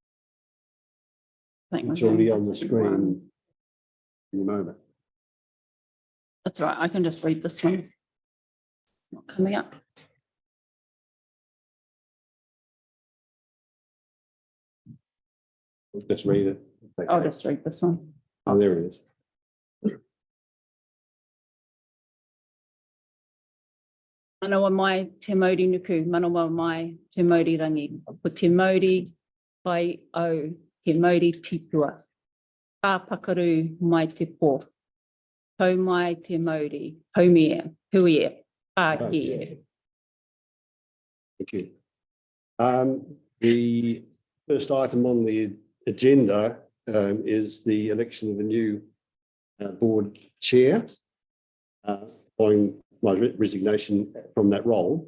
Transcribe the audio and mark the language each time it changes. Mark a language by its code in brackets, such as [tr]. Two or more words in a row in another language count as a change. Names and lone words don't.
[en] It's already on the screen in a moment. That's all right. I can just read this one. Not coming up. Just read it. I'll just read this one. Oh, there it is. [mi] Manawa mai te mauri nuku, manawa mai te mauri rangi. Ko te mauri pai au, he mauri tipua. Ka pakaru mai te pō. Tau mai te mauri, haumia, huia, āhie. [en] Thank you. The first item on the agenda is the election of a new board chair, following my resignation from that role.